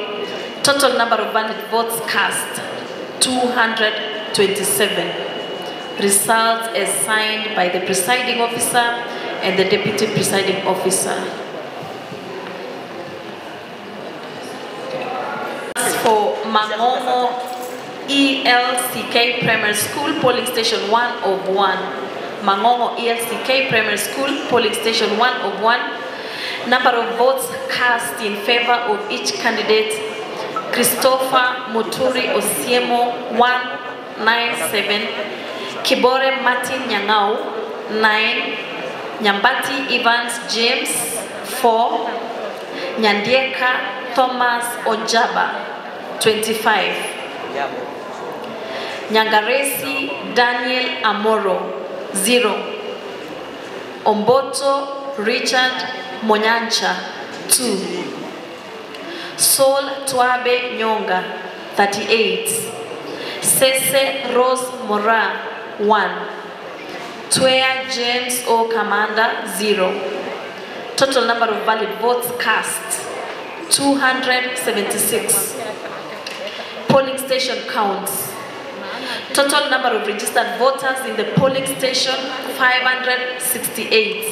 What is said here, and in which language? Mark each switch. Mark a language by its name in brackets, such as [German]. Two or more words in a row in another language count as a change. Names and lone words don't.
[English] Total number of valid votes cast 227. Results as signed by the presiding officer and the deputy presiding officer. As for Mangongo ELCK Primary School, polling station 1 of 1. Mangongo ELCK Primary School, polling station 1 of 1. Number of votes cast in favor of each candidate. Christopher Muturi Osiemo 197, Kibore Martin Nyangau 9, Nyambati Evans James 4, Nyandieka Thomas Onjaba 25, Nyangaresi Daniel Amoro 0, Omboto Richard Monyancha 2, Sol Twabe Nyonga 38, Sese Rose Mora 1, Twea James O Commander 0. Total number of valid votes cast 276. Polling station counts. Total number of registered voters in the polling station 568.